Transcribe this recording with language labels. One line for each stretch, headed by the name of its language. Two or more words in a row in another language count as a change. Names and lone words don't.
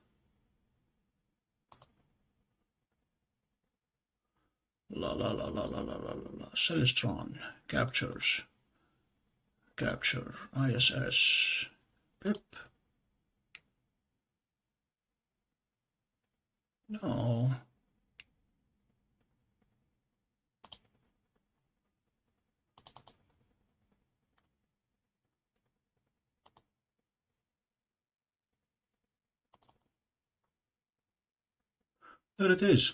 English: La la la la la la la la. Celestron captures. Capture ISS. Pip. No. There it is.